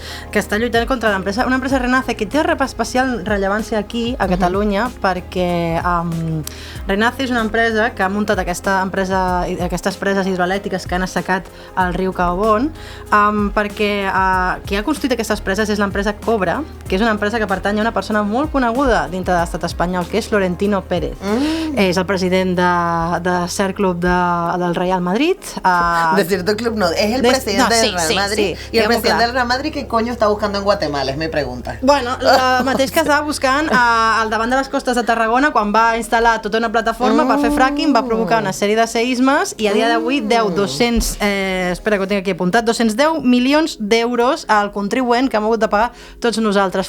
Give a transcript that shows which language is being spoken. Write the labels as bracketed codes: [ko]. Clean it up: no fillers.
[ca] que està lluitant contra l'empresa, una empresa Renace que té especial rellevància aquí a Catalunya, perquè Renace és una empresa que ha muntat aquestes preses hidroelèctriques que han assecat el riu Caobón, perquè qui ha construït aquestes preses és l'empresa Cobra, que és una empresa que pertany a una persona molt coneguda dintre de l'estat espanyol, que és Florentino Pérez. És el president de cert club del Real Madrid. [es] De cierto club no, es el presidente del Real Madrid. Y el presidente del Real Madrid, ¿qué coño está buscando en Guatemala? Es mi pregunta. [ca] Bueno, el mateix que estava buscant al davant de les costes de Tarragona, quan va instal·lar tota una plataforma per fer fracking, va provocar una sèrie de seismes, i a dia d'avui 210 milions d'euros al contribuent que hem hagut de pagar tots nosaltres.